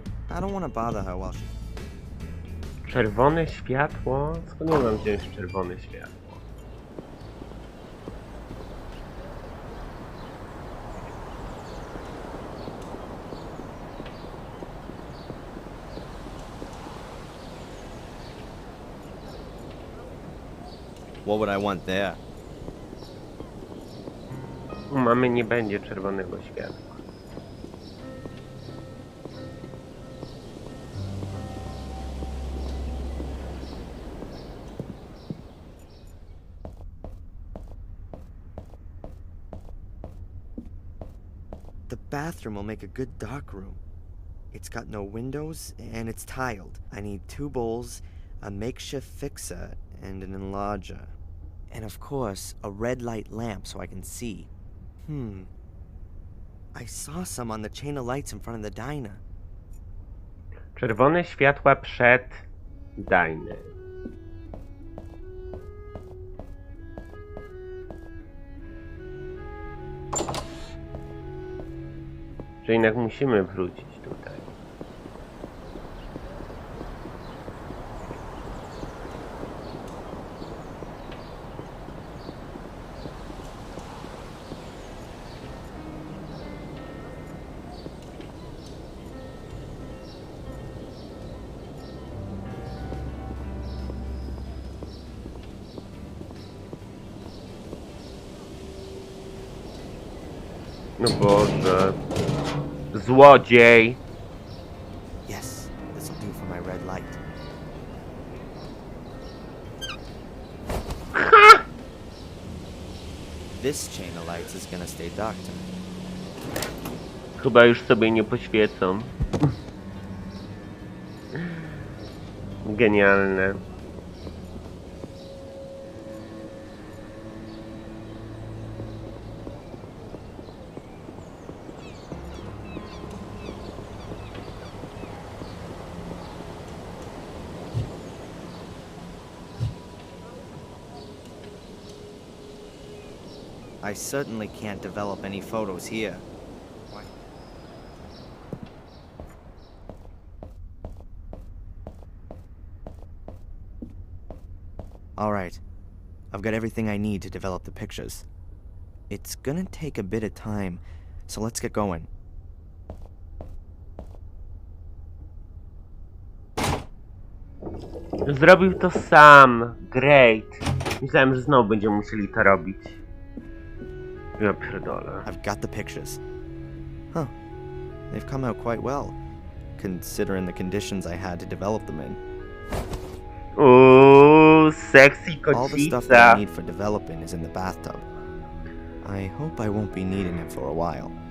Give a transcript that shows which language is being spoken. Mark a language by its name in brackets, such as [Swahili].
[English] I don't want to bother her while she... [Polish] Czerwone światło? Skąd ja mam wziąć czerwone światło? [English] What would I want there? [Polish] U mamy nie będzie czerwonego światła. [English] The bathroom will make a good dark room. It's got no windows and it's tiled. I need 2 bowls, a makeshift fixer, and an enlarger. And of course, a red light lamp so I can see. I saw some on the chain of lights in front of the diner. [Polish] Czerwone światła przed diner. Że jednak musimy wrócić tutaj. No Boże. Złodziej. [English] Yes, this'll do for my red light. This chain of lights is gonna stay dark tonight. [Polish] Chyba już sobie nie poświecą. Genialne. [English] I certainly can't develop any photos here. Why? All right. I've got everything I need to develop the pictures. It's gonna take a bit of time, so let's get going. [Polish] Zrobił to sam. [English] Great. [Polish] Myślałem, że znowu będziemy musieli to robić. Ja pierdolę. [English] I've got the pictures. Huh. They've come out quite well, considering the conditions I had to develop them in. Ooh, sexy All the stuff that I [Polish] kocica. [English] need for developing is in the bathtub. I hope I won't be needing it for a while.